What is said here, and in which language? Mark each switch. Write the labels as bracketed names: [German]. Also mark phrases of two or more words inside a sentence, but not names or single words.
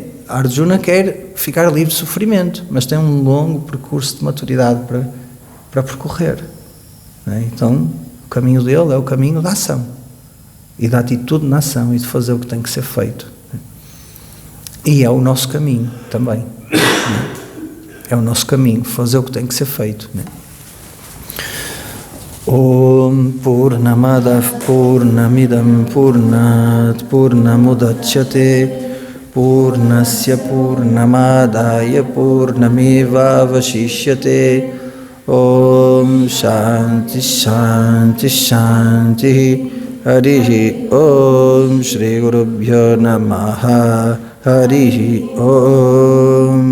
[Portuguese] Arjuna quer ficar livre de sofrimento, mas tem um longo percurso de maturidade para percorrer. Não é? Então, o caminho dele é o caminho da ação e da atitude na ação e de fazer o que tem que ser feito. E é o nosso caminho também. É o nosso caminho, fazer o que tem que ser feito. [Sanskrit] ॐ पूर्णमदः पूर्णमिदं पूर्णात् पूर्णमुदच्यते पूर्णस्य पूर्णमादाय पूर्णमेव वशिष्यते ॐ शान्तिः शान्तिः शान्तिः हरिः ॐ श्री गुरुभ्यो नमः हरिः ॐ